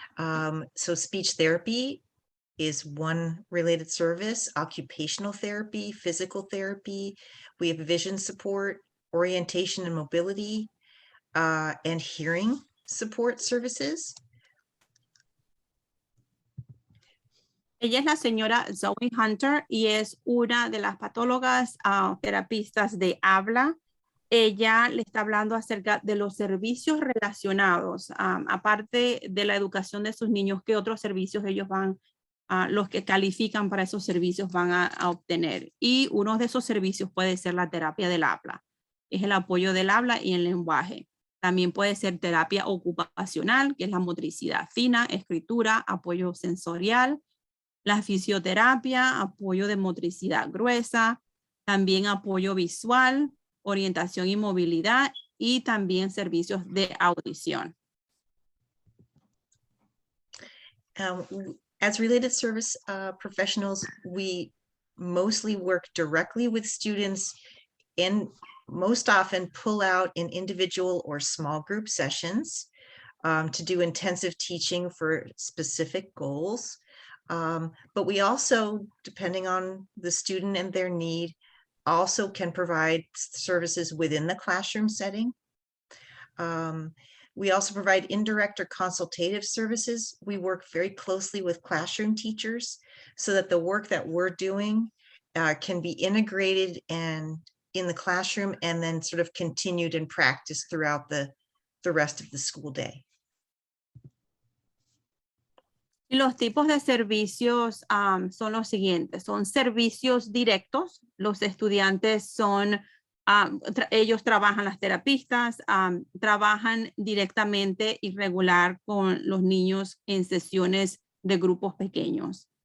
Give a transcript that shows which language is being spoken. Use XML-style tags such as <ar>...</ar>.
<en>So speech therapy is one related service, occupational therapy, physical therapy. We have vision support, orientation and mobility, and hearing support services.</en> <es>Ella es la señora Zoe Hunter y es una de las patólogas terapistas de habla. Ella le está hablando acerca de los servicios relacionados, aparte de la educación de sus niños, qué otros servicios ellos van, los que califican para esos servicios van a obtener. Y uno de esos servicios puede ser la terapia del habla. Es el apoyo del habla y el lenguaje. También puede ser terapia ocupacional, que es la motricidad fina, escritura, apoyo sensorial, la fisioterapia, apoyo de motricidad gruesa, también apoyo visual, orientación y movilidad y también servicios de audición.</es> <en>As related service professionals, we mostly work directly with students and most often pull out in individual or small group sessions to do intensive teaching for specific goals. But we also, depending on the student and their need, also can provide services within the classroom setting. We also provide indirect or consultative services. We work very closely with classroom teachers so that the work that we're doing can be integrated and in the classroom and then sort of continued and practiced throughout the rest of the school day.</en> <es>Los tipos de servicios son los siguientes. Son servicios directos. Los estudiantes son, ellos trabajan, las terapistas, trabajan directamente y regular con los niños en sesiones de grupos pequeños.</es>